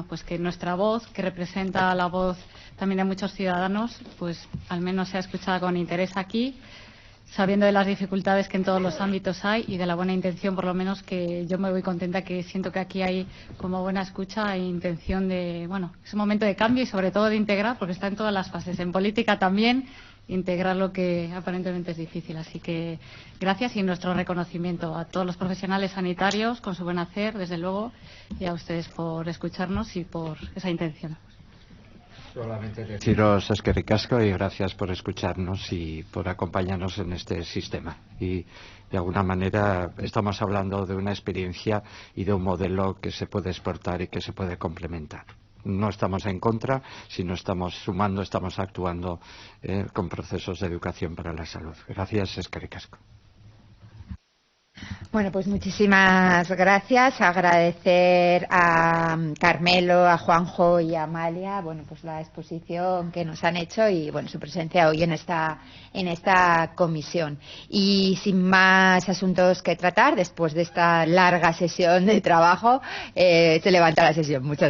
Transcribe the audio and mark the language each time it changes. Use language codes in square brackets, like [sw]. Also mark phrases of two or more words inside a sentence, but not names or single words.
[es] pues que nuestra voz, que representa la voz también de muchos ciudadanos, pues al menos sea escuchada con interés aquí, sabiendo de las dificultades que en todos los ámbitos hay y de la buena intención, por lo menos, que yo me voy contenta, que siento que aquí hay como buena escucha e intención de, bueno, es un momento de cambio y sobre todo de integrar, porque está en todas las fases, en política también, integrar lo que aparentemente es difícil. Así que gracias y nuestro reconocimiento a todos los profesionales sanitarios con su buen hacer, desde luego, y a ustedes por escucharnos y por esa intención. Solamente deciros [eu] eskerrik asko [es] y gracias por escucharnos y por acompañarnos en este sistema. Y de alguna manera estamos hablando de una experiencia y de un modelo que se puede exportar y que se puede complementar. No estamos en contra, sino estamos sumando, estamos actuando con procesos de educación para la salud. Gracias, [eu] eskerrik asko. [es] Bueno, pues muchísimas gracias. Agradecer a Carmelo, a Juanjo y a Amalia, bueno, pues la exposición que nos han hecho y, bueno, su presencia hoy en esta comisión. Y sin más asuntos que tratar, después de esta larga sesión de trabajo, se levanta la sesión.